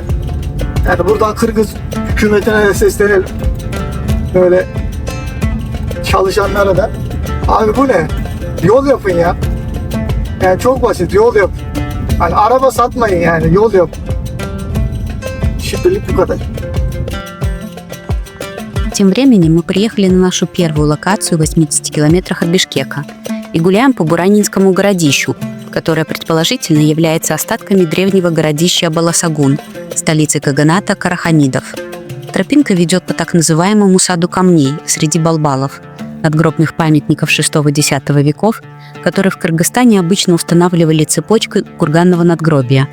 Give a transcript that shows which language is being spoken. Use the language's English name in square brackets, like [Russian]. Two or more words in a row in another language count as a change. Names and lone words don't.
[Turkish] Yani buradan Kırgız hükümetine de seslenelim. Böyle çalışanlara da. Abi bu ne? Yol yapın ya. Yani çok basit, yol yapın. Hani araba satmayın yani, yol yapın. Şimdilik bu kadar. [Russian] Тем временем мы приехали на нашу первую локацию в 80 километрах от Бишкека и гуляем по Буранинскому городищу, которое предположительно является остатками древнего городища Баласагун, столицы каганата Караханидов. Тропинка ведет по так называемому саду камней среди балбалов, надгробных памятников VI-X веков, которые в Кыргызстане обычно устанавливали цепочкой курганного надгробия.